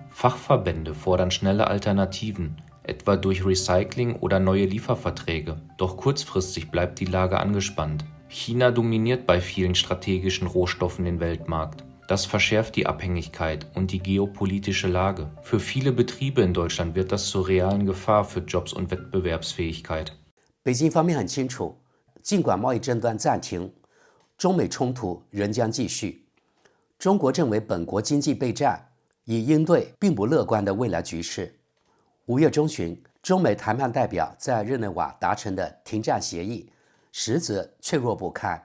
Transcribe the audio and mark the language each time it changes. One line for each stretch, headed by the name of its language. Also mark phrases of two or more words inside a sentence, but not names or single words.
German: Fachverbände fordern schnelle Alternativen, etwa durch Recycling oder neue Lieferverträge. Doch kurzfristig bleibt die Lage angespannt. China dominiert bei vielen strategischen Rohstoffen den Weltmarkt. Das verschärft die Abhängigkeit und die geopolitische Lage. Für viele Betriebe in Deutschland wird das zur realen Gefahr für Jobs und Wettbewerbsfähigkeit.
Chinese: 北京方面很清楚，尽管贸易争端暂停，中美冲突仍将继续。中国正为本国经济备战，以应对并不乐观的未来局势。5月中旬，中美谈判代表在日内瓦达成的停战协议，实则脆弱不堪。